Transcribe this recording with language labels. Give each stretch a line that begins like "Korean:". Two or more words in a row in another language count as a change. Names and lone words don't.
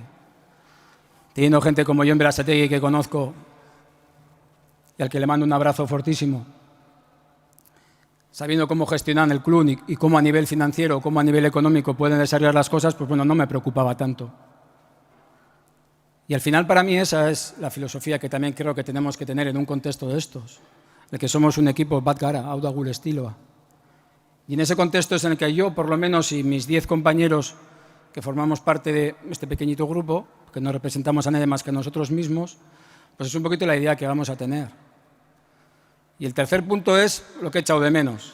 Spanish: Teniendo gente como yo en Berasategui que conozco y al que le mando un abrazo fortísimo, sabiendo cómo gestionan el club y cómo a nivel financiero, cómo a nivel económico pueden desarrollar las cosas, pues no me preocupaba tanto. Y al final para mí esa es la filosofía que también creo que tenemos que tener en un contexto de estos, de que somos un equipo
Basque: bat gara, Auda gure estiloa.
Spanish: Y en ese contexto es en el que yo, por lo menos, y mis 10 compañeros que formamos parte de este pequeñito grupo, que no representamos a nadie más que a nosotros mismos, pues es un poquito la idea que vamos a tener. Y el tercer punto es lo que he echado de menos.